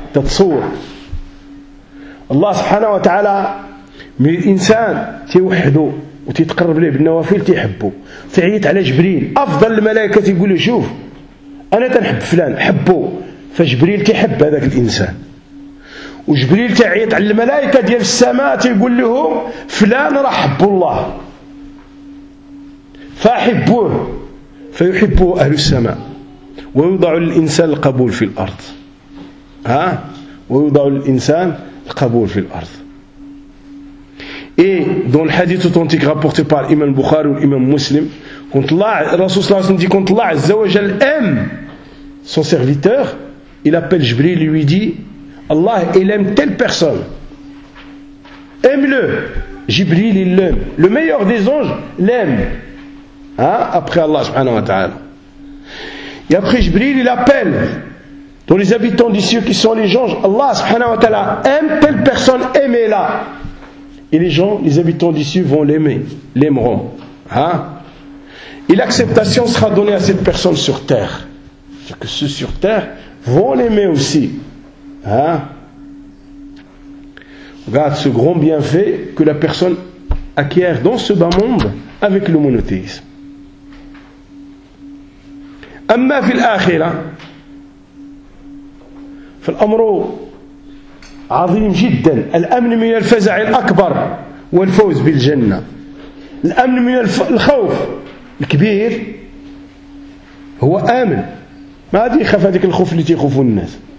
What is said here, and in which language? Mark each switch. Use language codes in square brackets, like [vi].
[ar] تتصور الله سبحانه وتعالى من الإنسان تيوحده وتتقرب له بالنوافل تيحبه تعيط على جبريل أفضل الملائكة يقول له شوف أنا تنحب فلان حبه فجبريل تيحب هذاك الإنسان وجبريل تعيط على الملائكة ديال السماء تيقول لهم فلان راه حب الله فأحبوه فيحبه أهل السماء ويوضع الإنسان القبول في الأرض ها ويوضع الإنسان القبول في الأرض. [fr] Et dans le hadith authentique rapporté par Imam Bukhari ou Imam Muslim, quand Allah, Rasoul sallallahu alayhi wa sallam dit, quand Allah azzawajal aime son serviteur, il appelle Jibril, lui dit, Allah, il aime telle personne. Aime-le. Jibril, il l'aime. Le meilleur des anges l'aime. Hein? Après Allah subhanahu wa ta'ala. Et après Jibril, il appelle. Dans les habitants des cieux qui sont les anges, Allah subhanahu wa ta'ala aime telle personne, aimez-la. Et les gens, les habitants d'ici vont l'aimer, l'aimeront. Hein? Et l'acceptation sera donnée à cette personne sur terre. C'est-à-dire que ceux sur terre vont l'aimer aussi. Hein? Regarde ce grand bienfait que la personne acquiert dans ce bas monde avec le monothéisme. [ar] أما في الآخرة فالأمر عظيم جدا الأمن من الفزع الأكبر والفوز بالجنة الأمن من الخوف الكبير هو آمن ما هذه خف هذه الخوف التي يخوف الناس